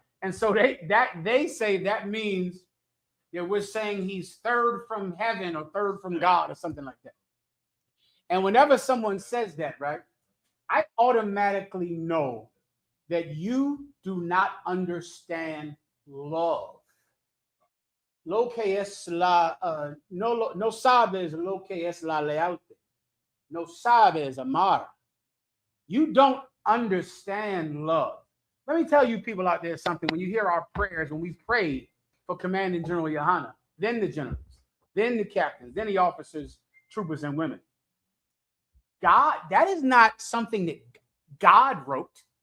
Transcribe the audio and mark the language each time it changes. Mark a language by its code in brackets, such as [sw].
[en] And so they say that means that we're saying he's third from heaven or third from God or something like that. And whenever someone says that, right, I automatically know that you do not understand love. [es] Lo que es la, no sabes lo que es la lealtad. No sabes amar. [en] You don't understand love. Let me tell you people out there something. When you hear our prayers, when we prayed for Commanding General Yohana, then the generals, then the captains, then the officers, troopers, and women. God, that is not something that God wrote.